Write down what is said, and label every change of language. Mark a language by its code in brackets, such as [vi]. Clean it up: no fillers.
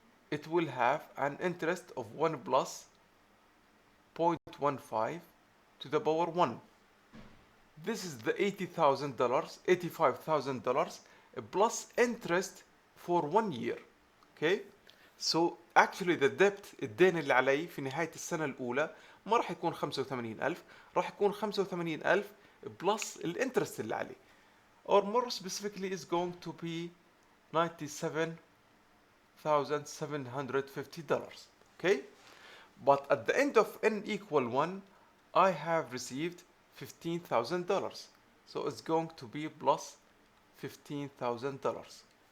[en] It will have an interest of 1 plus 0.15 to the power 1. This is the $85,000 plus interest for 1 year. Okay? So actually the debt, [ar] الدين اللي علي في نهاية السنة الأولى ما راح يكون 85,000، راح يكون 85,000 plus الانترست اللي عليه. [en] Or more specifically is going to be $97,750. Okay? But at the end of n equal 1, I have received $15,000. So it's going to be plus $15,000.